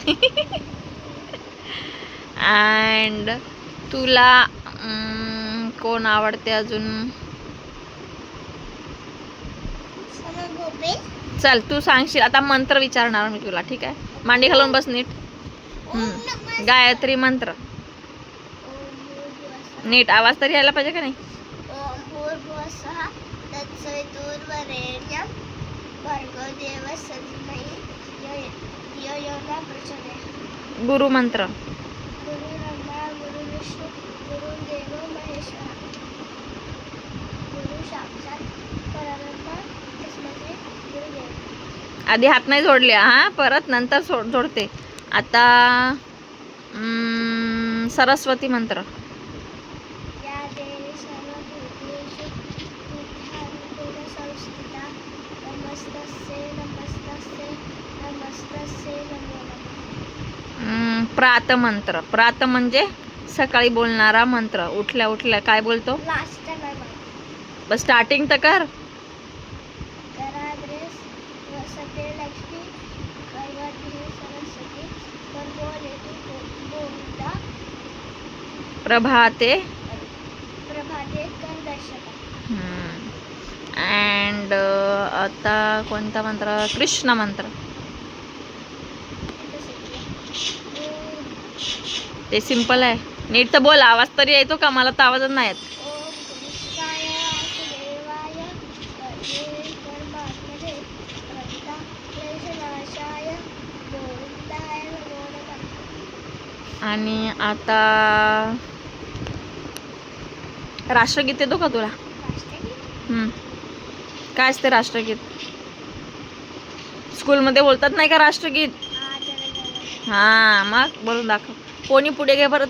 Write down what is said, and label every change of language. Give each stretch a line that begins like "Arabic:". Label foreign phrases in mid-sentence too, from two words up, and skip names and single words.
Marathi: अँड तुला कोण आवडते अजून? चल तू सांगशील आता. मंत्र विचारणार मी तुला, ठीक आहे? मांडी घालून बस नीट. गायत्री मंत्र नीट. आवाज तरी यायला पाहिजे का नाही?
Sanskrit: ओम भूर्भुवस्सुः तत्सवितुर्वरेण्यं भर्गो देवस्य धीमहि धियो यो न प्रचोदयात्.
Marathi: गुरु मंत्र.
Sanskrit: गुरुर्ब्रह्मा गुरुर्विष्णू गुरुर्देवो महेश्वरः गुरु साक्षात् परब्रह्म तस्मै श्री गुरुदेव.
Marathi: आधी हात नाही जोडले हा, परत नंतर जोडते. आता सरस्वती मंत्र.
Sanskrit: या देवी सर्वभूतेषु बुद्ध्यारूपेण संस्थिता नमस्तस्यै नमस्तस्यै नमस्तस्यै नमो नमः.
Marathi: प्रात मंत्र. प्रात म्हणजे सकाळी बोलणारा मंत्र. उठल्या उठल्या काय बोलतो? लास्ट नाही माहिती. बस स्टार्टिंग तर कर.
Sanskrit: कराग्रेस वसते लक्ष्मी गर्भाग्रे सरस्वती गर्भोलेतु गोविंदा प्रभाते. प्रभाते कर दर्शका.
Marathi: अँड आता कोणता मंत्र? कृष्ण मंत्र. ते सिंपल आहे. नीट तर बोल. आवाज तरी येतो का? मला तर आवाजच नाही येत.
Sanskrit: ओम कृष्णाय वासुदेवाय हरे परमात्मने प्रणता क्लेशनाशाय गोविंदाय नमो नमः.
Marathi: आणि आता राष्ट्रगीत येतो का तुला? राष्ट्रगीत काय असते राष्ट्रगीत? स्कूलमध्ये बोलतात नाही का राष्ट्रगीत? हा, मग बोलून दाखव. कोणी पुढे घे बरं.